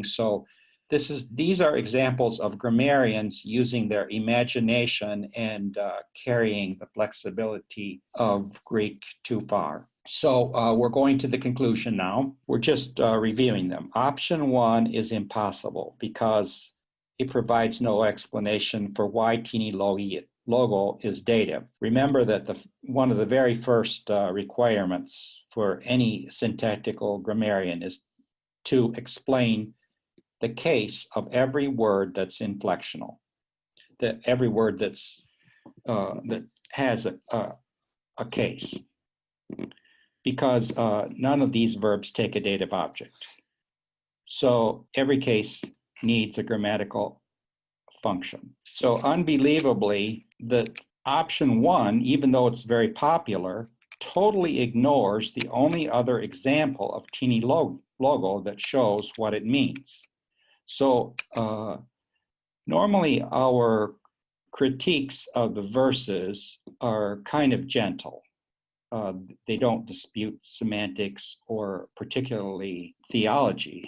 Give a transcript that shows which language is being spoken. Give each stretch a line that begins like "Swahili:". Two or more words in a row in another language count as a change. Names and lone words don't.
English: So these are examples of grammarians using their imagination and carrying the flexibility of Greek too far. So we're going to the conclusion now. We're just reviewing them. Option 1 is impossible because it provides no explanation for why
Greek: tínι λόγω
English: is dative. Remember that one of the very first requirements for any syntactical grammarian is to explain the case of every word that's inflectional, that every word that's that has a case, because none of these verbs take a dative object. So every case needs a grammatical function. So unbelievably, the option 1, even though it's very popular, totally ignores the only other example of
Greek: tínι λόγω
English: that shows what it means. So normally our critiques of the verses are kind of gentle. They don't dispute semantics or particularly theology.